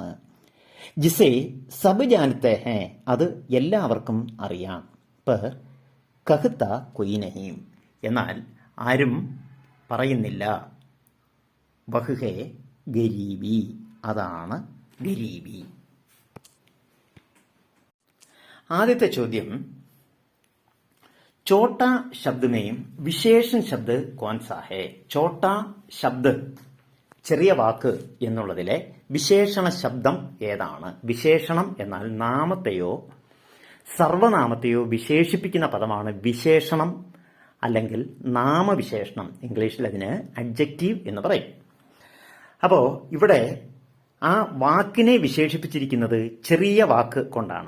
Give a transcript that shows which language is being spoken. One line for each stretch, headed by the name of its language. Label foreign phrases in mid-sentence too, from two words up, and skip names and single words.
Hindi: जिसे सब जानते हैं
Malayalam: അത് എല്ലാവർക്കും അറിയാം.
Hindi: पर कहता कोई नहीं
Malayalam: എന്നാൽ ആരും പറയുന്നില്ല.
Hindi: वह है गरीबी
Malayalam: അതാണ് ഗരീബി. ആദ്യത്തെ ചോദ്യം
Hindi: छोटा शब्द में विशेषण शब्द कौन सा है? छोटा शब्द
Malayalam: ചെറിയ വാക്ക് എന്നുള്ളതിലെ വിശേഷണ ശബ്ദം ഏതാണ്? വിശേഷണം എന്നാൽ നാമത്തെയോ സർവനാമത്തെയോ വിശേഷിപ്പിക്കുന്ന പദമാണ് വിശേഷണം അല്ലെങ്കിൽ നാമവിശേഷണം. ഇംഗ്ലീഷിൽ അതിന് അഡ്ജക്റ്റീവ് എന്ന് പറയും. അപ്പോൾ ഇവിടെ ആ വാക്കിനെ വിശേഷിപ്പിച്ചിരിക്കുന്നത് ചെറിയ വാക്ക് കൊണ്ടാണ്.